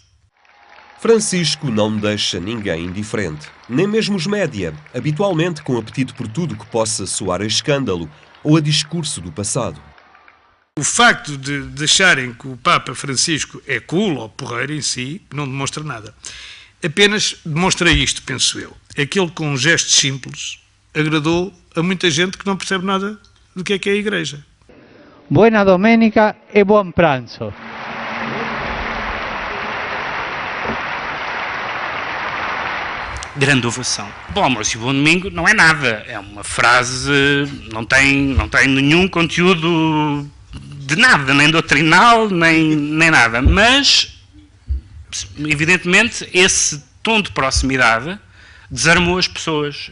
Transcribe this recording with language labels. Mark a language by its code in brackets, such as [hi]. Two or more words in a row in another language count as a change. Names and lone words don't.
[pt] Francisco não deixa ninguém indiferente, nem mesmo os média, habitualmente com apetite por tudo que possa soar a escândalo ou a discurso do passado. O facto de acharem que o Papa Francisco é cool ou porreiro em si não demonstra nada. Apenas demonstra isto, penso eu. Aquele com gestos simples agradou a muita gente que não percebe nada do que é a Igreja. [it] Buona domenica e buon pranzo. [pt] Grande ovação. Bom almoço e bom domingo não é nada. É uma frase, não tem nenhum conteúdo de nada, nem doutrinal, nem nada. Mas, evidentemente, esse tom de proximidade desarmou as pessoas.